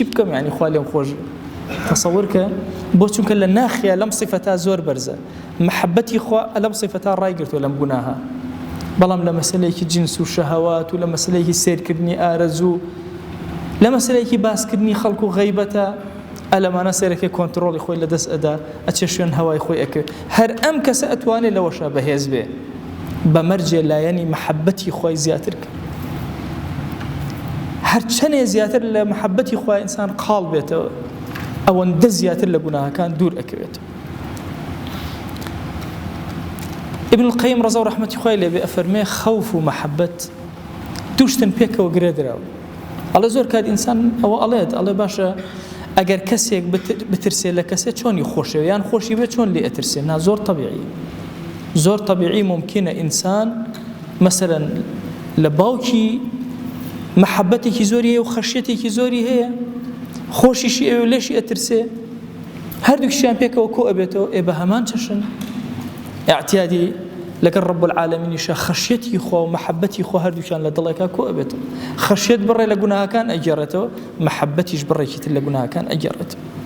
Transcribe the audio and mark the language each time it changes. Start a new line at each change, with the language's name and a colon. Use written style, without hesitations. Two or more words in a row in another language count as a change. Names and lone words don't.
Central Kurdish: بکەم یعنی خوا لێم خۆش تەسەوور کە بۆ چونکە لە ناخیە لەم صفەتا زۆر بەرزە محەبەتی خوا لەم صفەتا ڕایگرتووە لەم گوناها بەڵام لە مەسەلەیەکی جنس و شەهەوات و لە مەسەلەیەکی سیرکردنی ئارەزوو لە مەسەلەیەکی باسکردنی خەڵک و غەیبەتە ئەلەمانە سێرەکەی کۆنتڕۆڵی خۆی لەدەست ئەدا ئەچێ شوێن هەوای خۆی ئەکرد هەر ئەم کەسە ئەتوانێت لەوەشە بەهێز بێ بەمەرجێ لایەنی محەبەتی خۆی زیاتر کە هەر چەندێ زیاتر لە محەبەتی خۆی ئینسان قاڵ بێتەوە ئەوەندە زیاتر لە گوناهەکان دوور ئەکەوێتەوە ابن القيم رضا و رحمەتی خۆی لێبێ ئەفەرمێ خەوف و محەبەت دوو شتن پێکەوە گرێ دراوە ئەڵێ زۆر کات ئینسان ئەوە ئەڵێ باشە ئەگەر کەسێک بترسێ لە کەسێ چۆنی خۆشەوە یان خۆشی بێ چۆن لێ ئەترسێ نا زۆر طبیعی ممکنە ئینسان مەسەلەن لە باوکی محەبەتێکی زۆری هەیە و خەشیەتێکی زۆری هەیە خۆشیشی ئەوێ لێشی ئەترسێ هەردووکیشیان پێکەوە کۆ ئەبێتەوە بە هەمان چەشن اعتیادی لەگەڵ رب العالمینیشە خەشیەتی خوا و محەبەتی خوا هەردووکیان لە دڵێکا کۆ ئەبێتەوە خەشیەت بڕێ لە گوناهەکان ئەگێڕێتەوە محەبەتیش بڕێکی تر لە گوناهەکان ئەگێڕێتەوە